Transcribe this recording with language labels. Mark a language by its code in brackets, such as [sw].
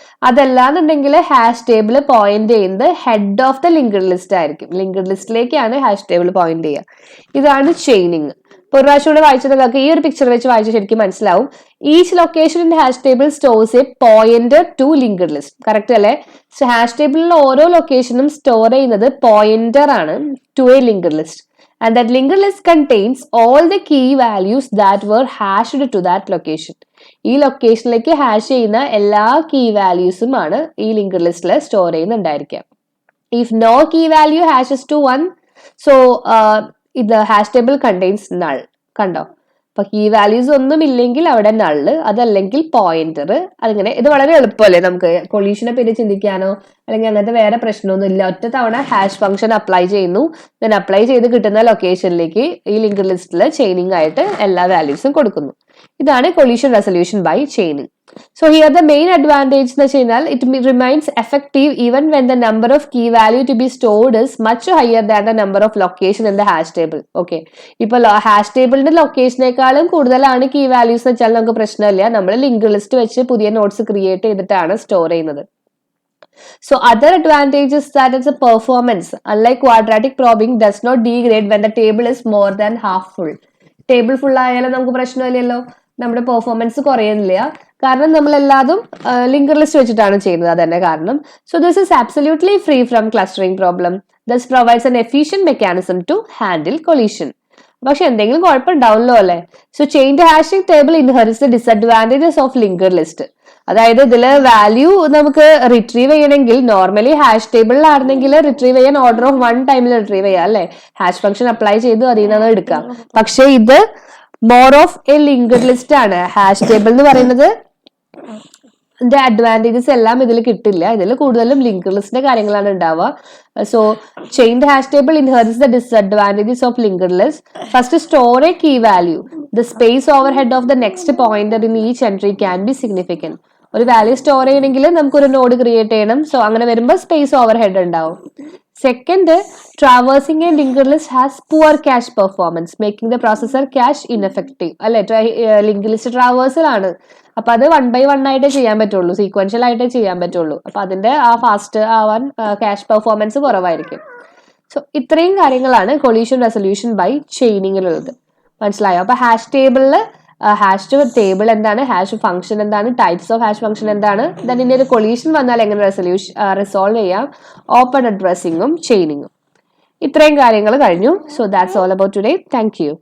[ml] അതല്ലാന്നുണ്ടെങ്കിൽ hash table point ചെയ്യുന്നത് head of the linked list ആയിരിക്കും, ലിങ്ക്ഡ് ലിസ്റ്റിലേക്കാണ് ഹാഷ് ടേബിൾ പോയിന്റ് ചെയ്യുക. ഇതാണ് ചെയിനിങ്. ഇപ്പൊ ഒരു പ്രാവശ്യം കൂടെ വായിച്ചത് നിങ്ങൾക്ക് ഈ ഒരു പിക്ചർ വെച്ച് വായിച്ച് ശരിക്കും മനസ്സിലാവും. [en] Each location in hash table stores a pointer to linked list. [ml] Correct അല്ലേ? സോ ഹാഷ് ടേബിളിൽ ഓരോ ലൊക്കേഷനും സ്റ്റോർ ചെയ്യുന്നത് പോയിന്റർ ആണ് to A linked list. [en] And that linked list contains all the key values that were hashed to that location. [ml] ഈ ലൊക്കേഷനിലേക്ക് hash ചെയ്യുന്ന എല്ലാ key വാല്യൂസും ആണ് ഈ ലിങ്ക്ഡ് ലിസ്റ്റിൽ store ചെയ്യുന്നുണ്ടായിരിക്കുക. [en] If no key value hashes to 1, so the hash table contains null. [ml] കണ്ടോ? അപ്പൊ key values ഒന്നും ഇല്ലെങ്കിൽ അവിടെ നള്ള്, അതല്ലെങ്കിൽ പോയിന്റർ. അതിങ്ങനെ ഇത് വളരെ എളുപ്പമല്ലേ നമുക്ക് കൊളീഷനെ പറ്റി ചിന്തിക്കാനോ അല്ലെങ്കിൽ അങ്ങനത്തെ വേറെ പ്രശ്നമൊന്നും ഇല്ല. ഒറ്റ തവണ ഹാഷ് ഫംഗ്ഷൻ അപ്ലൈ ചെയ്യുന്നു, ദെൻ അപ്ലൈ ചെയ്ത് കിട്ടുന്ന ലൊക്കേഷനിലേക്ക് ഈ ലിങ്ക്ഡ് ലിസ്റ്റിൽ ചെയിനിങ് ആയിട്ട് എല്ലാ വാല്യൂസും കൊടുക്കുന്നു. ഇതാണ് [en] Collision resolution by chaining. So here the main advantage [ml] എന്ന് വെച്ച് കഴിഞ്ഞാൽ [en] it remains effective even when the number of key value to be stored is much higher than the number of location in the hash table. [ml] Okay, ഇപ്പോൾ hash ടേബിളിന്റെ ലൊക്കേഷനേക്കാളും കൂടുതലാണ് key values എന്ന് വെച്ചാൽ നമുക്ക് പ്രശ്നമില്ല, നമ്മൾ ലിങ്ക്ഡ് ലിസ്റ്റ് വെച്ച് പുതിയ നോട്ട്സ് ക്രിയേറ്റ് ചെയ്തിട്ടാണ് സ്റ്റോർ ചെയ്യുന്നത്. [en] So other advantage is that it's a performance. Unlike quadratic probing does not degrade when the table is more than half full. [ml] Table full ആയാലും നമുക്ക് പ്രശ്നമില്ലല്ലോ, നമ്മുടെ പെർഫോമൻസ് കുറയുന്നില്ല, കാരണം നമ്മൾ എല്ലാതും ലിങ്ക്ഡ് ലിസ്റ്റ് വെച്ചിട്ടാണ് ചെയ്യുന്നത്. അതന്നെ കാരണം. [en] So this is absolutely free from clustering problem. This provides an efficient mechanism to handle collision. [ml] പക്ഷെ എന്തെങ്കിലും കുഴപ്പമുണ്ടാവുമല്ലോ അല്ലെ? [en] So chained hashing table inherits the disadvantages of linked list. [ml] അതായത് ഇതില് വാല്യൂ നമുക്ക് റിട്രീവ് ചെയ്യണമെങ്കിൽ നോർമലി ഹാഷ് ടേബിളിലാണെങ്കിൽ റിട്രീവ് ചെയ്യാൻ order of 1 ടൈമിൽ retrieve ചെയ്യാം അല്ലെ, ഹാഷ് ഫംഗ്ഷൻ അപ്ലൈ ചെയ്ത് അതിൽ നിന്ന് എടുക്കാം. പക്ഷെ ഇത് more of A linked list ആണ്. ഹാഷ് ടേബിൾ എന്ന് പറയുന്നത് അഡ്വാൻറ്റേജസ് എല്ലാം ഇതിൽ കിട്ടില്ല, ഇതിൽ കൂടുതലും ലിങ്ക്ഡ് ലിസ്റ്റിന്റെ കാര്യങ്ങളാണ് ഉണ്ടാവുക. [en] So chained hash table inherits the disadvantages of linked list. First store a key value. The space overhead of the next pointer in each entry can be significant. [ml] ഒരു value store ചെയ്യണമെങ്കിൽ നമുക്കൊരു node create ചെയ്യണം. So അങ്ങനെ വരുമ്പോൾ space over head ഉണ്ടാവും. [en] Second, traversing a linked list has poor cache performance, making the processor cache ineffective. [ml] അല്ലെ, linked list traversal ആണ്. അപ്പൊ അത് 1 by 1 ആയിട്ടേ ചെയ്യാൻ പറ്റുള്ളൂ, സീക്വൻഷ്യൽ ആയിട്ടേ ചെയ്യാൻ പറ്റുള്ളൂ. അപ്പൊ അതിന്റെ ആ ഫാസ്റ്റ് ആവാൻ ക്യാഷ് പെർഫോമൻസ് കുറവായിരിക്കും. സോ ഇത്രയും കാര്യങ്ങളാണ് കൊളീഷൻ റെസൊല്യൂഷൻ ബൈ ചെയിനിങ്ങിലുള്ളത്. മനസ്സിലായോ? അപ്പൊ ഹാഷ് ടേബിളിൽ ഹാഷ് ടേബിൾ എന്താണ്, ഹാഷ് ഫംഗ്ഷൻ എന്താണ്, ടൈപ്സ് ഓഫ് ഹാഷ് ഫംഗ്ഷൻ എന്താണ്, ദെൻ ഇനി ഒരു കൊളീഷൻ വന്നാൽ എങ്ങനെ റിസോൾവ് ചെയ്യാം, ഓപ്പൺ അഡ്രസ്സിങ്ങും ചെയിനിങ്ങും. ഇത്രയും കാര്യങ്ങൾ കഴിഞ്ഞു. [en] So that's all about today. Thank you.